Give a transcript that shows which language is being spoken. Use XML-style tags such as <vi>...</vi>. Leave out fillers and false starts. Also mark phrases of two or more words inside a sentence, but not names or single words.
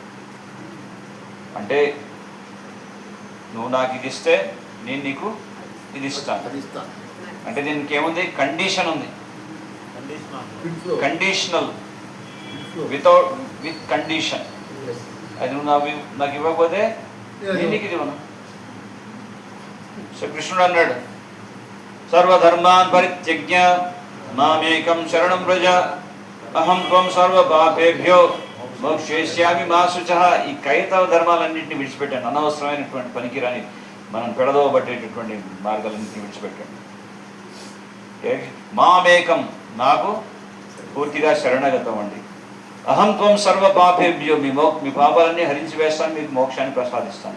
<te>అంటే నువ్వు నాకు ఇది ఇస్తే నేను నీకు ఇది ఇస్తాను. అంటే దీనికి ఏముంది? కండిషన్ ఉంది. కండిషనల్,</te> <en>with condition.</en> <te>అది నువ్వు నాకు ఇవ్వకపోతే నేను నీకు ఇది ఇవ్వను. సో కృష్ణుడు అన్నాడు,</te> <sa>సర్వధర్మాన్ పరిత్యజ్య మామేకం శరణం వ్రజ అహం త్వం సర్వ పాపేభ్యో మోక్షయిష్యామి మా శుచః.</sa> <te>ఈ కైతవ ధర్మాలన్నింటినీ విడిచిపెట్టాను. అనవసరమైనటువంటి పనికిరాని మనం పెడదోబట్టేటటువంటి మార్గాలన్నింటినీ విడిచిపెట్టాను. మామేకం, నాకు పూర్తిగా శరణగతం అండి.</te> <sa>అహం త్వం సర్వ పాపేభ్యో,</sa> <te>మీ పాపాలన్నీ హరించి వేస్తాను, మీకు మోక్షాన్ని ప్రసాదిస్తాను.</te>